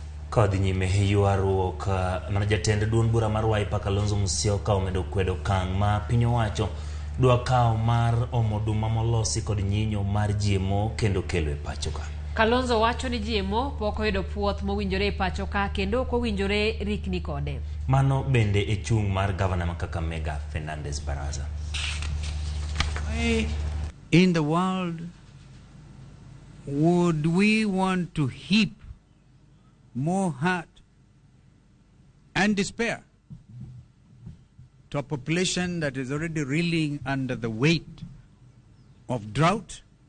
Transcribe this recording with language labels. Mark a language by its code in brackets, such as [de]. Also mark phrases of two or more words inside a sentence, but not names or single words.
[luo] Kod nyime yuaruok na jatend duond bura mar Wiper Kalonzo Musyoka omedo kwedo kang' ma piny owacho dwa kawo mar omoduma molosi kod nyinyo mar GMO kendo kelo e pacho ka. Kalonzo wacho ni GMO pok oyudo puoth mowinjore e pacho ka kendo ok owinjore rikni kode. Mano bende e chung' mar Governor ma Kakamega Fernandez Baraza. [en] In the world, would we want to heap more hurt and despair to a population that is already reeling under the weight of drought,